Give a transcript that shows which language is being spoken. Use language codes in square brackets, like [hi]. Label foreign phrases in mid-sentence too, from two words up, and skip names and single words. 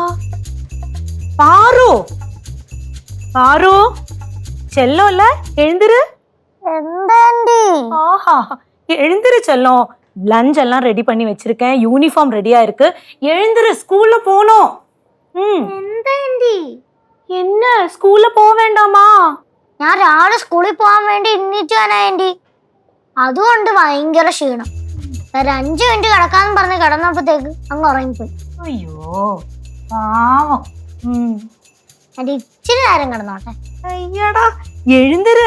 [ta] பாரு பாரு, செல்லோல எழுந்துரு. [ml] എന്താണ്ടി? [ta] ஆஹா, எழுந்துரு செல்லம். லஞ்ச் எல்லாம் ரெடி பண்ணி வச்சிருக்கேன், யூனிஃபார்ம் ரெடியா இருக்கு. எழுந்துரு, ஸ்கூல்ல போகணும். [ml] എന്താണ്ടി? [ta] என்ன ஸ்கூல்ல போக வேண்டாமா? [ml] ഞാൻ രാവിലെ സ്കൂളിൽ പോകാൻ വേണ്ടി എണ്ണീറ്റാനായി. അതുകൊണ്ട് ഭയങ്കര ക്ഷീണം. ഒരു 5 മിനിറ്റ് കിടക്കാന്ന് പറഞ്ഞ് കിടന്നപ്പോഴത്തേക്ക് അങ്ങ് ഉറങ്ങിപ്പോയി. അയ്യോ പാവം. എന്റെ ഇച്ചിരി നേരം കിടന്നോട്ടെ. അയ്യടാ, എഴുന്നേര്.